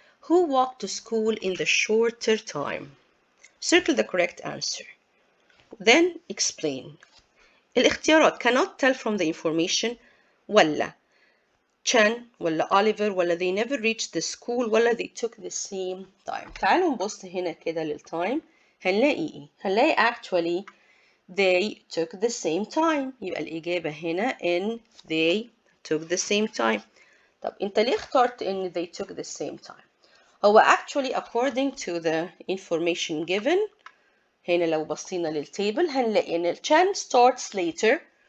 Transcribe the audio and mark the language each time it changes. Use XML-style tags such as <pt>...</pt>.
<en>Who walked to school in the shorter time? Circle the correct answer. Then explain.</en> <ar>الاختيارات</ar> <en>cannot tell from the information، ولا Chen ولا Oliver ولا they never reached the school ولا they took the same time.</en> <ar>تعالوا نبص هنا كده للتايم، هنلاقي ايه؟ هنلاقي</ar> <en>actually they took the same time.</en> <ar>يبقى الإجابة هنا</ar> <en>in they took the same time.</en> <ar>طب انت ليه اخترت ان</ar> <en>they took the same time؟</en> <ar>هو</ar> <en>actually according to the information given،</en> <ar>هنا لو بصينا للتابل هنلاقي ان</ar> <en>Chen starts later.</en>